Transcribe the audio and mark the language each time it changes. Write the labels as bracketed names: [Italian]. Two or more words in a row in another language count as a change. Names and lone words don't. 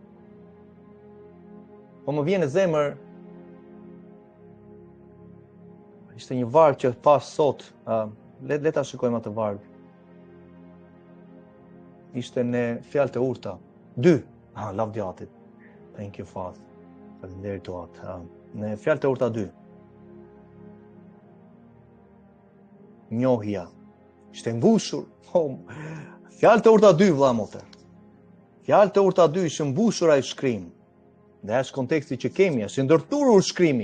[Albanian] Po më vjen në zemër ishte një varg që pas sot, le ta shikojmë atë varg. Ishte në Fjalët e Urta 2. Lavdjatit. [English] Thank you Father. [Albanian] Faleminderit të Atë. Në Fjalët e Urta 2. Njohja. Ishte mbushur. Fjalët e Urta 2 vlla motër. Fjalët e Urta 2 ishte mbushur ai shkrim. Dhe është konteksti që kemi, është ndërthurur shkrimi.